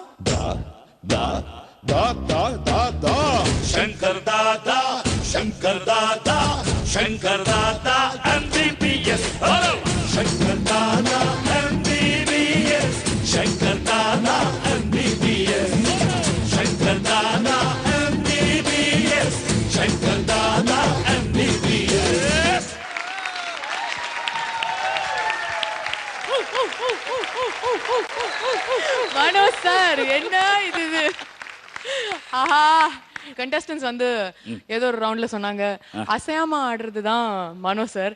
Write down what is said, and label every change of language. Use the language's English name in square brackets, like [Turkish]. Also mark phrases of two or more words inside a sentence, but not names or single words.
[Telugu] శంకర్ దాదా శంకర్ దాదా శంకర్ దాదా MBBS. హలో శంకర్ దాదా MBBS శంకర్ దాదా MBBS శంకర్ దాదా MBBS శంకర్ దాదా MBBS. [Tamil] மனோ சார் என்ன இது? ஆஹா, கண்டஸ்டன்ஸ் ஏதோ ஒரு ரவுண்ட்ல சொன்னாங்க அசையாம ஆடுறதுதான் மனோ சார்.